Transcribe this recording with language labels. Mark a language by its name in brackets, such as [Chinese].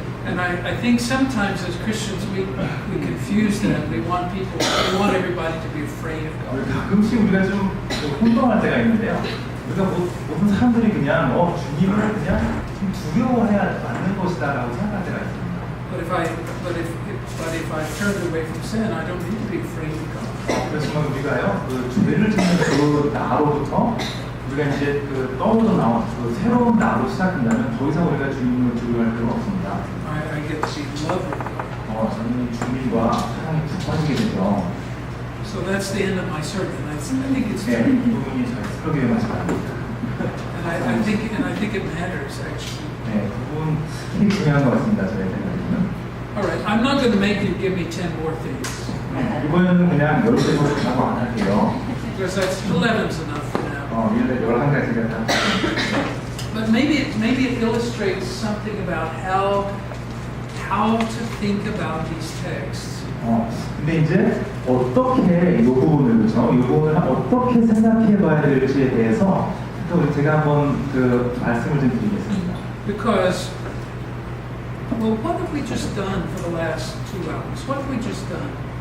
[English] And I think sometimes as Christians we confuse that. We want everybody to be afraid of God. [Korean] 가끔씩 우리가 좀 혼동할 때가 있는데요. 우리가 모든 사람들이 그냥 주님을 그냥 좀 두려워해야 맞는 것이다라고 생각할 때가 있습니다. [English] But if I turn away from sin, I don't need to be afraid of God. [Korean] 그렇지만 우리가요, 죄를 짓는 그 나로부터 우리가 이제 떨어져 나온 새로운 나로 시작한다면 더 이상 우리가 주님을 두려워할 필요가 없습니다. [English] I get to see love of God. [Korean] 저는 주님과 사랑이 푹 빠지게 되죠. [English] So that's the end of my sermon. I think it's 네, true. [Korean] 이 부분이 저희 스토리의 마지막입니다. [English] And I think it matters actually. [Korean] 네, 그 부분이 중요한 것 같습니다. 저희 생각에는. [English] All right, I'm not going to make you give me 10 more things [Korean] 이번에는 그냥 10개만 하고 안 할게요. [English] because that's 11's enough for now. [Korean] 11가지가 다. [English] But maybe it illustrates something about how to think about these texts. [Korean] 근데 이제 어떻게 이 부분을 그렇죠? 이 부분을 어떻게 생각해봐야 될지에 대해서 또 제가 한번 말씀을 좀 드리겠습니다. [English] Because, well, what have we just done for the last 2 hours? What have we just done?